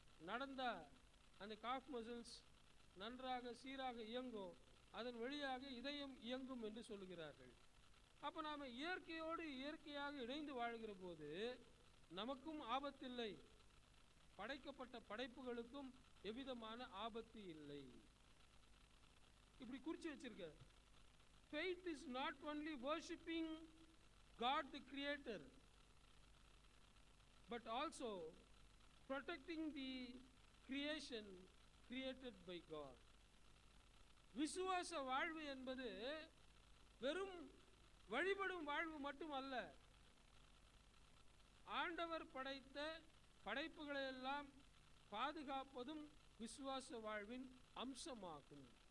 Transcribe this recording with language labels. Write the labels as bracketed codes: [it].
[ta] நடந்தா அந்த cough muscles நன்றாக சீராக இயங்கும், அதன் வழியாக இதயம் இயங்கும் என்று சொல்லுகிறார்கள். அப்போ நாம் இயற்கையோடு இயற்கையாக இணைந்து வாழ்கிற போது நமக்கும் ஆபத்தில்லை, படைக்கப்பட்ட படைப்புகளுக்கும் எவ்விதமான ஆபத்து இல்லை. இப்படி குறிச்சு வச்சிருக்க. [en] Faith is not only worshipping God the Creator, but also protecting the creation created by God. [ta] விசுவாச வாழ்வு என்பது வெறும் வழிபடும் வாழ்வு மட்டும் அல்ல, ஆண்டவர் படைத்த படைப்புகளை எல்லாம் பாதுகாப்பதும் விசுவாச வாழ்வின் அம்சமாகும்.